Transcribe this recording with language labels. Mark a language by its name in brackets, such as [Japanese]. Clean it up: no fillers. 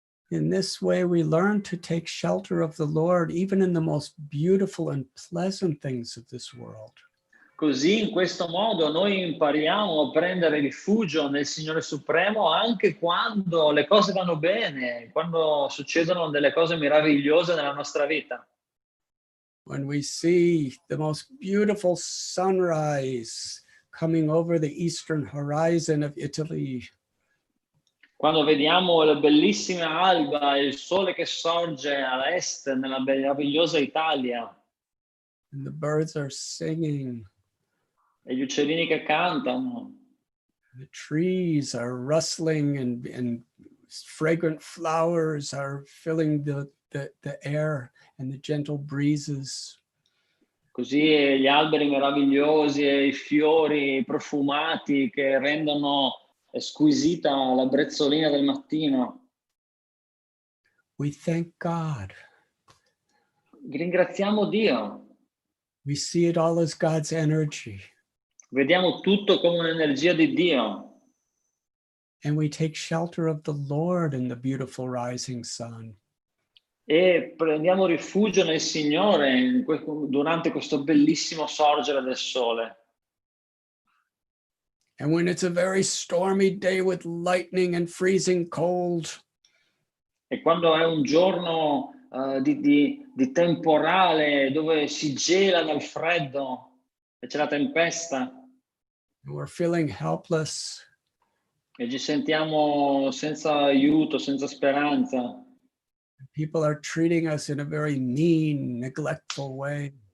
[English] In this way, we learn to take shelter of the Lord, even in the most beautiful and pleasant things of this world. [Italian] Così, in questo modo, noi impariamo a prendere rifugio nel Signore Supremo anche quando le cose vanno bene, quando succedono delle cose meravigliose nella nostra vita. [English] When we see the most beautiful sunrise coming over the eastern horizon of Italy. [Italian] Quando vediamo la bellissima alba e il sole che sorge a est nella meravigliosa Italia. [English] And the birds are singing. [Italian] E gli uccellini che cantano. [English] The trees are rustling and fragrant flowers are filling the air and the gentle breezes. [Italian] Così gli alberi meravigliosi e i fiori profumati che rendono squisita la brezzolina del mattino. [English] We thank God. [Italian] Ringraziamo Dio. [English] We see it all as God's energy. [Italian] Vediamo tutto come un'energia di Dio. [English] And we take shelter of the Lord in the beautiful rising sun. [Italian] E prendiamo rifugio nel Signore durante questo bellissimo sorgere del sole. [English] And when it's a very stormy day with lightning and freezing cold. [Italian] E quando è un giorno di temporale dove si gela dal freddo e c'è la tempesta. [English] We're feeling helpless. [Italian] E ci sentiamo senza aiuto, senza speranza. [English] People are treating us in a very mean, neglectful way.